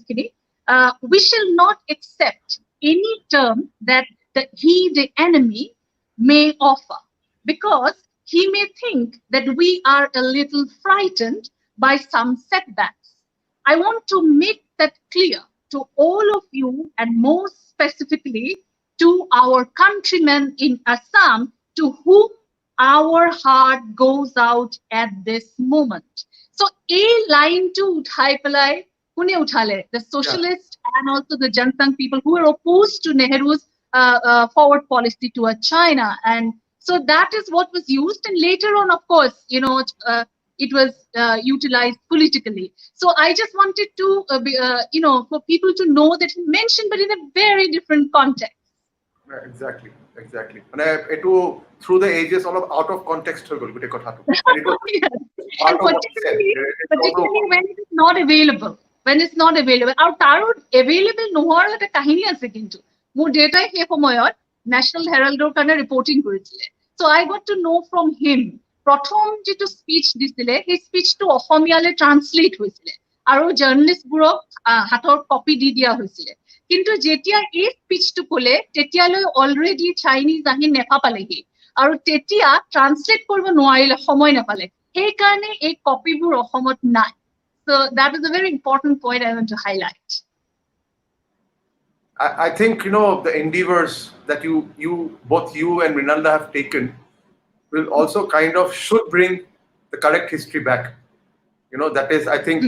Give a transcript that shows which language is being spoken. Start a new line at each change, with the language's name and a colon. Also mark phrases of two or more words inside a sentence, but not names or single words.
English: We shall not accept any term that the enemy may offer, because he may think that we are a little frightened by some setbacks. I want to make that clear to all of you, and more specifically to our countrymen in Assam, to whom our heart goes out at this moment.
Assamese: So এ লাইন তো উঠাই পালাই, কোনে উঠালে,
English: the socialists and also the Jansangh people who were opposed to Nehru's forward policy toward China. And so that is what was used. And later on, of course, it was utilized politically. So I just wanted to, for people to know that he mentioned, but in a very different context. Exactly. And through the ages, all of out of context, Yes. And particularly when it is not available.
Assamese: আৰু তাৰত available নহৰ এটা কাহিনী আছে কিন্তু. Mur data he samoyot National Herald or kana reporting korisile.
English: So I got to know from him.
Assamese: প্ৰথম যেতিয়া speech দিছিলে,
English: his speech to
Assamese: Ohomiyale translate hoisile. আৰু journalist বোৰক হাতৰ copy দি দিয়া হৈছিলে. কিন্তু যেতিয়া এই স্পিচটো কলে তেতিয়ালৈ
English: already Chinese
Assamese: আহি নেপাপালেহি আৰু তেতিয়া ট্ৰান্সলেট কৰিব নোৱাৰিলে সময় নাপালে সেই কাৰণে এই কপিবোৰ অসমত নাই
English: so that is a very important point I want to highlight. I think the endeavors that both you and Mrinalda have taken will also kind of should bring the correct history back. That is, I think,